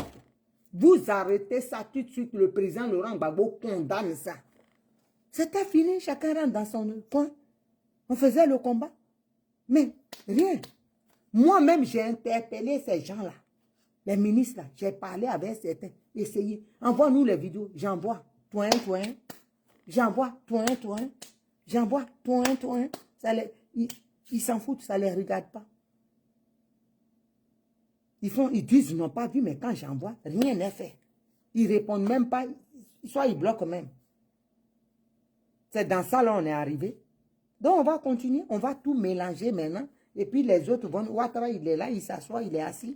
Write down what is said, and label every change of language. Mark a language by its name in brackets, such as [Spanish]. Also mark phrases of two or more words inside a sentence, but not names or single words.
[French] Vous arrêtez ça tout de suite. Le président Laurent Gbagbo condamne ça. C'était fini. Chacun rentre dans son coin. On faisait le combat. Mais rien. Moi-même, j'ai interpellé ces gens-là. Les ministres, là. J'ai parlé avec certains. Essayez. Envoie-nous les vidéos. J'envoie. Toin, toin. J'envoie. Toin, toin. J'envoie. Toin, toin. Ils s'en foutent. Ça ne les regarde pas. Ils disent, ils n'ont pas vu, mais quand j'envoie, rien n'est fait. Ils répondent même pas, soit ils bloquent même. C'est dans ça là on est arrivé. Donc on va continuer, on va tout mélanger maintenant. Et puis les autres vont, Ouattara il est là, il s'assoit, il est assis.